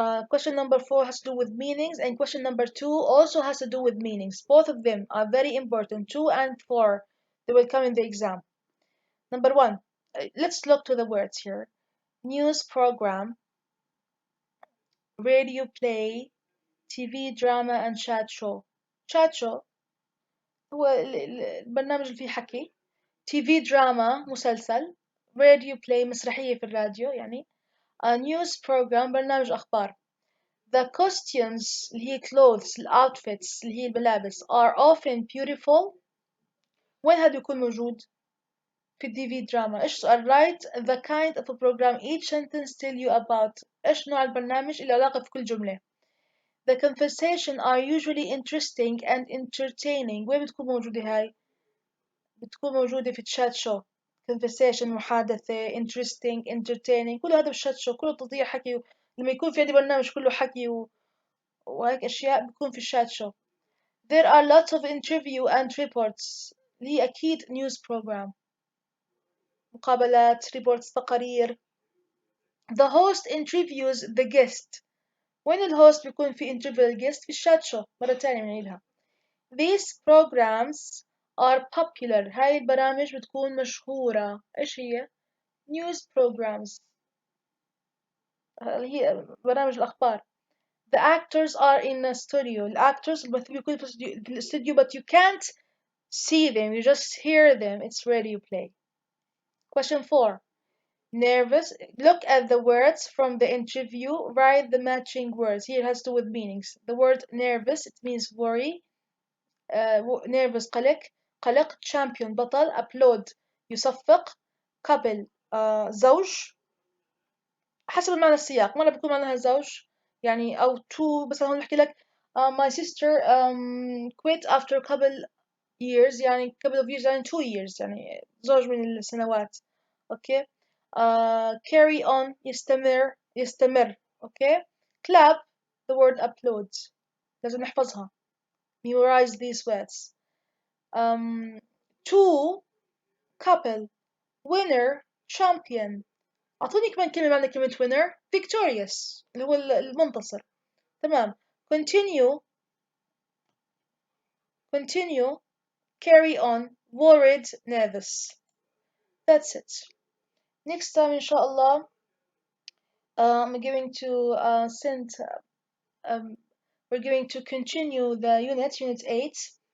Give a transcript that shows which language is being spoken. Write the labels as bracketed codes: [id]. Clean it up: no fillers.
[en] Question number 4 has to do with meanings, and question number 2 also has to do with meanings. Both of them are very important. 2 and 4, they will come in the exam. Number 1, let's look to the words here. News program, radio play, TV drama, and chat show. [ar] Chat show هو البرنامج اللي فيه حكي. [en] TV drama [ar] مسلسل. [en] radio play [ar] مسرحية في الراديو يعني. [en] A news program [ar] برنامج أخبار. [en] The costumes اللي هي clothes outfits [ar] اللي هي الملابس [en] are often beautiful. [ar] وين هذا يكون موجود؟ في [en] TV drama. [ar] إيش سؤال [en] write the kind of a program each sentence tell you about. [ar] إيش نوع البرنامج اللي علاقة في كل جملة. [en] The conversation are usually interesting and entertaining. [ar] وين بتكون موجودة هاي؟ بتكون موجودة في الشات شو. conversation محادثة [en] interesting entertaining [ar] كل هذا بالشات شو كله تضيع حكي. لما يكون في عندي برنامج كله حكي وهيك أشياء بكون في الشات شو. [en] There are lots of interview and reports [ar] اللي هي أكيد [en] news program. [ar] مقابلات [en] reports [ar] تقارير. [en] The host interviews the guest. [ar] وين الهوست بيكون في interview الجست؟ في الشات شو مرة تانية بنعيدها. [en] These programs are popular. [ar] هاي البرامج بتكون مشهورة. إيش هي؟ [en] news programs [ar] اللي هي برامج الأخبار. [en] The actors are in a studio. الactors [ar] بيكونوا في الاستوديو [en] but you can't see them, you just hear them. It's radio play. Question 4. Nervous. Look at the words from the interview. Write the matching words. Here it has to do with meanings. The word nervous, it means worry. nervous [ar] قلق. قلق [en] champion [ar] بطل. [en] Applaud [ar] يصفق. couple زوج. حسب المعنى السياق. مرة بيكون معناها زوج يعني أو two. بس هون بحكي لك [en] my sister quit after couple years يعني couple of years يعني 2 years يعني زوج من السنوات. [ar] اوكي. [en] carry on [ar] يستمر. اوكي. [en] clap the word applaud لازم نحفظها. memorize these words. two couple winner champion. [ar] أعطوني كمان كلمة معنى كلمة winner. [en] victorious [ar] اللي هو المنتصر. تمام. [en] continue carry on worried nervous. That's it. Next time inshallah I'm going to send we're going to continue the unit 8.